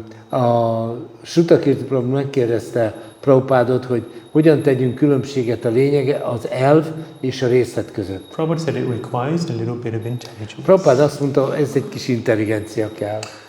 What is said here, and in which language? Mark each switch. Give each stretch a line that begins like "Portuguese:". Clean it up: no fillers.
Hungarian: A Shrutakirti Prabhu megkérdezte Prabhupádot, hogy hogyan tegyünk különbséget a lényege, az elv és a részlet között.
English: Prabhupada said it requires a little bit of intelligence.
Hungarian: Prabhupád azt mondta, ez egy kis intelligencia kell.